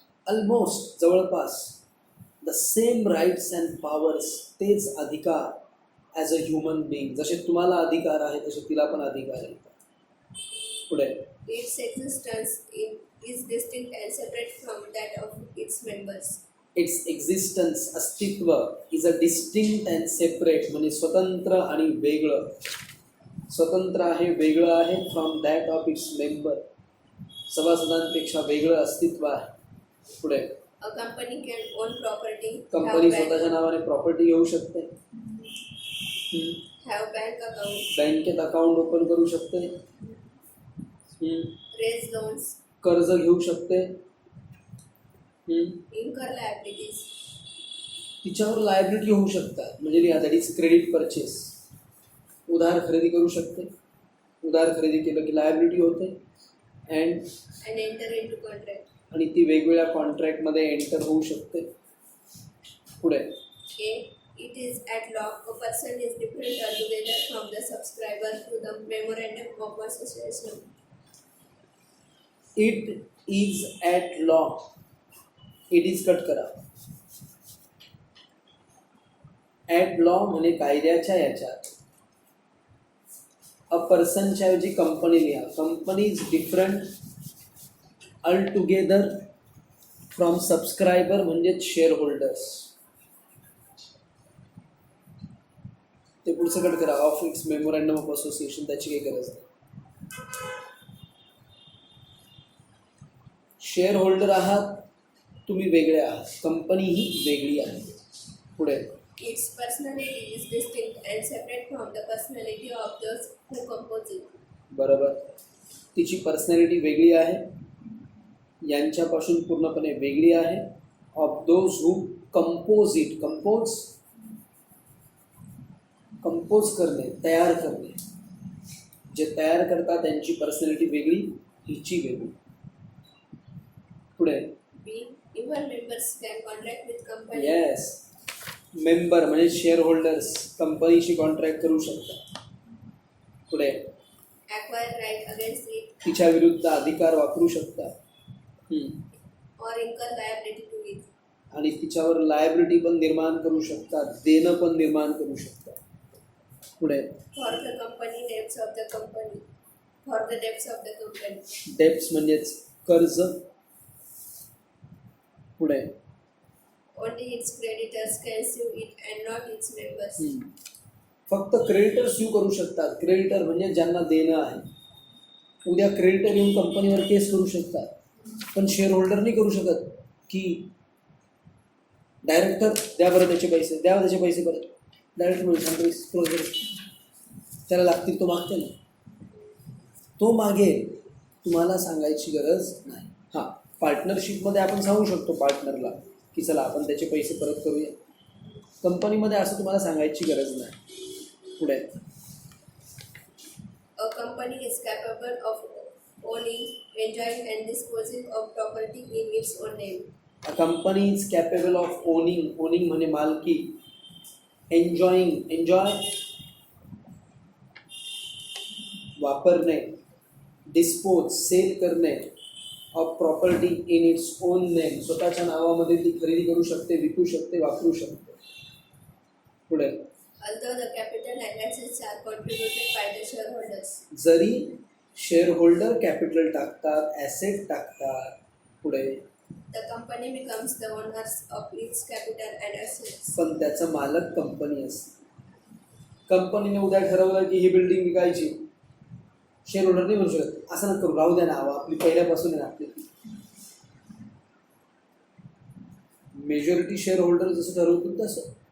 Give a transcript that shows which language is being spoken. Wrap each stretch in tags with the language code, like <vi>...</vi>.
<mr>Almost जवळपास</mr> <en>the same rights and powers,</en> <mr>तेच अधिकार</mr> <en>As a human being.</en> <mr>जसे तुम्हाला अधिकार आहे तसे तिला पण अधिकार आहे. पुढे</mr> <en>Its existence is distinct and separate from that of its members. Its existence,</en> <mr>अस्तित्व,</mr> <en>is a distinct and separate,</en> <mr>म्हणजे स्वतंत्र आणि वेगळं. स्वतंत्र आहे, वेगळं आहे,</mr> <en>from that of its member,</en> <mr>सभासदांपेक्षा वेगळं अस्तित्व आहे. पुढे</mr> <en>A company can own property,</en> <mr>company स्वतःच्या नावाने प्रॉपर्टी घेऊ शकते,</mr> <en>have bank account,</en> <mr>बँकेत अकाउंट ओपन करू शकते,</mr> <en>raise loans,</en> <mr>कर्ज घेऊ शकते,</mr> <en>incur liabilities.</en> <mr>तिच्यावर लायबिलिटी होऊ शकतात, म्हणजे</mr> <en>That is credit purchase.</en> <mr>उधार खरेदी करू शकते, उधार खरेदी केलं की लायबिलिटी होते.</mr> <en>And enter into contract.</en> <mr>आणि ती वेगवेगळ्या कॉन्ट्रॅक्टमध्ये एंटर होऊ शकते. पुढे</mr> <en>A. It is at law a person is different altogether from the subscriber to the memorandum of association. It is at law, it is</en> <mr>cut करा. At law म्हणजे कायद्याच्या याच्यात. अ पर्सनच्या ऐवजी कंपनी लिहा.</mr> <en>company is different altogether from subscriber</en> <mr>म्हणजेच share holders. ते पुढचं cut करा.</mr> <en>of its memorandum of association,</en> <mr>त्याची काही गरज नाही. शेअर होल्डर आहात तुम्ही, वेगळे आहात, कंपनी ही वेगळी आहे. पुढे</mr> <en>Its personality is distinct and separate from the personality of those who compose it.</en> <mr>बरोबर, तिची पर्सनॅलिटी वेगळी आहे, यांच्यापासून पूर्णपणे वेगळी आहे.</mr> <en>of those who compose it,</en> <mr>compose करणे, तयार करणे, जे तयार करतात त्यांची पर्सनॅलिटी वेगळी, हिची वेगळी. पुढे</mr> <en>B. Even members can contract with company.</en> <mr>Yes, member म्हणजे शेअर होल्डर्स कंपनीशी कॉन्ट्रॅक्ट करू शकतात. पुढे</mr> <en>Acquire right against it</en> <mr>तिच्या विरुद्ध अधिकार वापरू शकतात.</mr> <en>or incur liability to it.</en> <mr>आणि तिच्यावर लायबिलिटी पण निर्माण करू शकतात, देणं पण निर्माण करू शकतात. पुढे</mr> <en>For the company debts of the company. For the debts of the company.</en> <mr>Debts म्हणजेच कर्ज. पुढे</mr> <en>Only its creditors can sue it and not its members.</en> <mr>फक्त क्रेडिटर स्यू करू शकतात. क्रेडिटर म्हणजे ज्यांना देणं आहे. उद्या क्रेडिटर येऊन कंपनीवर केस करू शकतात, पण शेअर होल्डर नाही करू शकत की डायरेक्टर द्या बरं त्याचे पैसे, द्या त्याचे पैसे परत. डायरेक्ट म्हणून त्याला लागतील तो मागते ना, तो मागेल, तुम्हाला सांगायची गरज नाही. हां, पार्टनरशिपमध्ये आपण सांगू शकतो पार्टनरला की चला आपण त्याचे पैसे परत करूया. कंपनीमध्ये असं तुम्हाला सांगायची गरज नाही. पुढे</mr> <en>A company is capable of owning, enjoying and disposing of property in its own name. A company is capable of owning,</en> <mr>owning म्हणजे मालकी, एन्जॉय वापरणे, डिस्पोज सेल करणे,</mr> <en>of property in its own name,</en> <mr>स्वतःच्या नावामध्ये ती खरेदी करू शकते, विकू शकते, वापरू शकते. पुढे</mr> <en>Although the capital and assets are contributed by the shareholders.</en> <mr>जरी शेअर होल्डर कॅपिटल टाकतात, ॲसेट टाकतात. पुढे</mr> <en>The company becomes the owners of its capital and assets.</en> <mr>पण त्याचा मालक कंपनी असते. कंपनीने उद्या ठरवलं की ही बिल्डिंग विकायची, शेअर होल्डर नाही म्हणू शकत असं नका करू, राहू द्या ना, आपली पहिल्यापासून आहे ना आपली. मेजॉरिटी शेअर होल्डर जसं ठरवतील तसं.</mr>